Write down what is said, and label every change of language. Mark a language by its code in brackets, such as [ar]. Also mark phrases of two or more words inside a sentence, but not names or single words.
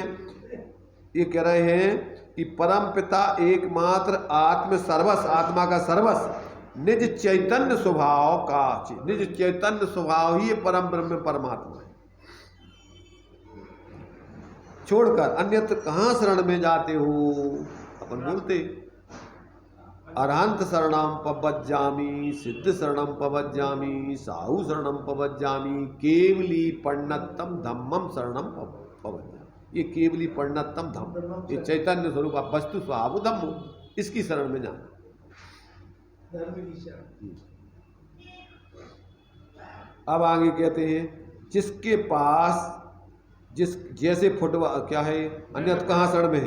[hi] ये कह रहे हैं कि परम पिता एकमात्र आत्म सर्वस, आत्मा का सर्वस निज चैतन्य स्वभाव का, निज चैतन्य स्वभाव ही परम ब्रह्म परमात्मा है, छोड़कर अन्यत्र कहाँ शरण में जाते हो? [pra] अपन बोलते अरहंत शरणम पवज्जामि, सिद्ध शरणम पवज्जामि, साहु शरणम पवज्जामि, केवली पण्णतम धम्मम शरणम पवज्जामि। [hi] ये [pra] केवली पण्णतम धम्म, [hi] ये चैतन्य स्वरूप वस्तु स्वभाव धम्म, इसकी शरण में जाना। अब आगे कहते हैं जिसके पास जैसे फुटबॉल क्या है, अन्यत्र कहाँ शरण में है?